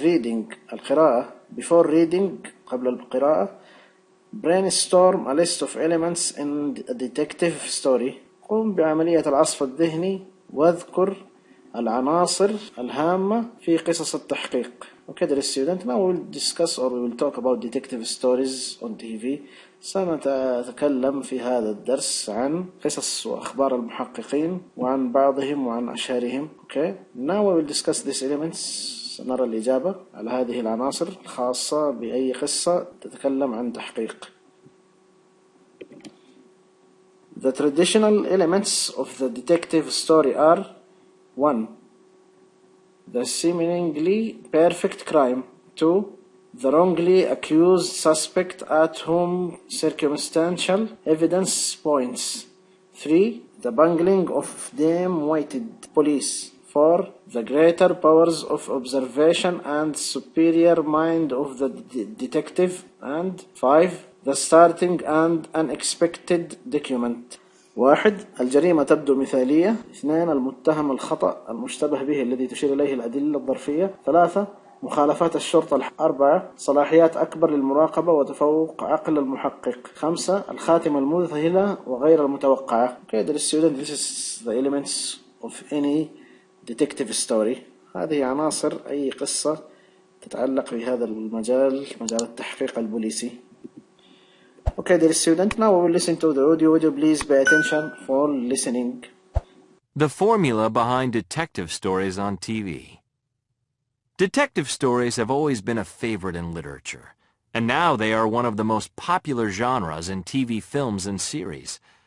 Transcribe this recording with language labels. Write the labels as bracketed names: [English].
[English] Reading [Arabic] القراءة. [English] Before reading [Arabic] قبل القراءة. [English] Brainstorm a list of elements in a detective story. [Arabic] قم بعملية العصف الذهني واذكر العناصر الهامة في قصص التحقيق. [English] Okay, dear student, now we will discuss or we will talk about detective stories on TV. [Arabic] سنتكلم في هذا الدرس عن قصص وأخبار المحققين وعن بعضهم وعن أشهرهم. [English] Okay, now we will discuss these elements. [Arabic] سنرى الإجابة على هذه العناصر الخاصة بأي قصة تتكلم عن تحقيق. [English] The traditional elements of the detective story are 1. The seemingly perfect crime. 2. The wrongly accused suspect at whom circumstantial evidence points. 3. The bungling of dim-witted police. 4. The greater powers of observation and superior mind of the detective. And 5. The starting and unexpected document. 1. [Arabic] الجريمة تبدو مثالية. 2. المتهم الخطأ المشتبه به الذي تشير إليه الأدلة الظرفية. 3. مخالفات الشرطة. 4. صلاحيات أكبر للمراقبة وتفوق عقل المحقق. [English] 5. [Arabic] الخاتمة المذهلة وغير المتوقعة. [English] Okay, dear student, this is the elements of any detective story. [Arabic] هذه عناصر أي قصة تتعلق بهذا المجال، مجال التحقيق البوليسي. [English] Okay, dear student, now we will listen to the audio. Would you please pay attention for listening? The formula behind detective stories on TV. Detective stories have always been a favorite in literature, and now they are one of the most popular genres in TV films and series.